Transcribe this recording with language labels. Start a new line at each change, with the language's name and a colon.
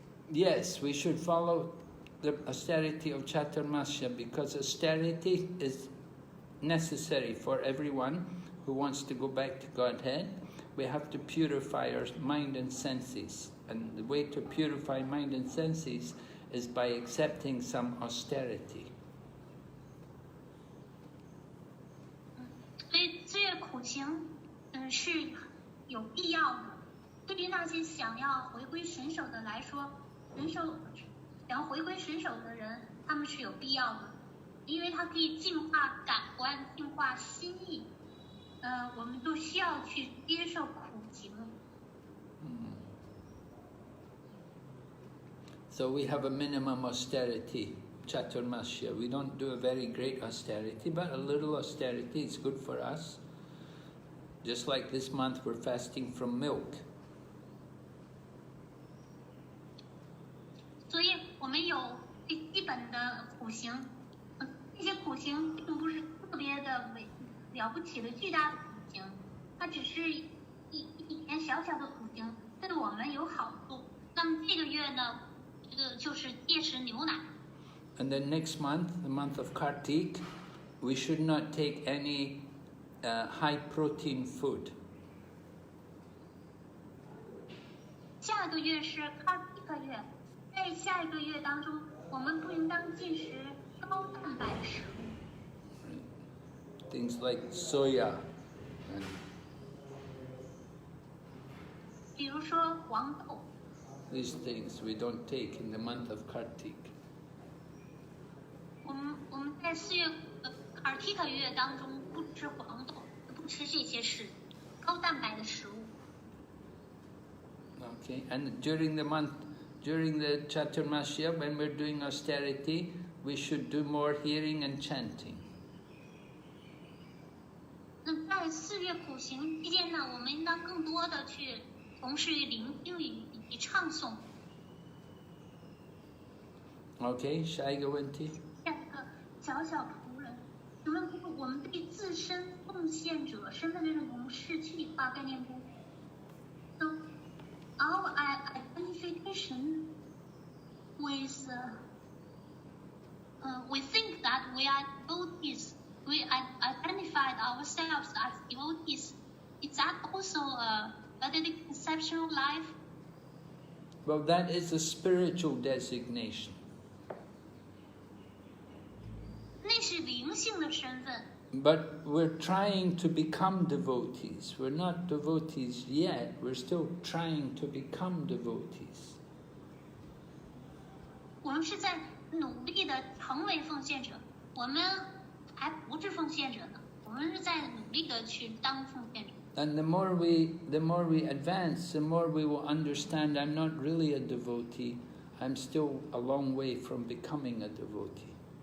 English: Yes, we should follow the austerity of Chaturmasya because austerity is necessary for everyone who wants to go back to Godhead. We have to purify our mind and senses. And the way to purify mind and senses is by accepting some austerity.
Chinese: 所以四月苦行，是有必要的。对于那些想要回归神手的来说，想要回归神手的人，他们是有必要的，因为它可以净化感官、净化心意。我们就需要去接受苦行。
English: So we have a minimum austerity, Chaturmasya. We don't do a very great austerity, but a little austerity is good for us. Just like this month we're fasting from milk.
Chinese: 所以我们有最基本的苦行，这些苦行并不是特别的了不起的巨大的苦行，它只是一点小小的苦行，对我们有好处。那么这个月呢，这个就是戒食牛奶。
English: And then next month, the month of Kartik, we should not take any high protein food.
Chinese: 下个月是Kartika月，在下一个月当中，我们不应当进食高蛋白的食物。
English: Things like soya.
Chinese: 比如说黄豆。
English: These things we don't take in the month of Kartik.
Chinese: 我们在4月Kartika月当中不吃黄豆，不吃这些高蛋白的食物。
English: Okay, and during the Chaturmasya, when we're doing austerity, we should do more hearing and chanting.
Chinese: 那在4月苦行期间呢，我们应当更多的去从事于聆听以及唱诵。 Okay, 下一个问题。下一个小仆人，请问我们对自身奉献者身份的认同是躯体化概念不 ？
English: So our identification with we think that we are devotees. We identified ourselves as devotees. Is that also a Vedic conception of life? Well, that is a spiritual designation.
Chinese: 那是灵性的身份。
English: But we're trying to become devotees. We're not devotees yet. We're still trying to become devotees.
Chinese: 我们是在努力的成为奉献者，我们还不是奉献者呢，我们是在努力的去当奉献者。
English: And the more we advance, the more we will understand I'm not really a devotee. I'm still a long way from becoming a devotee.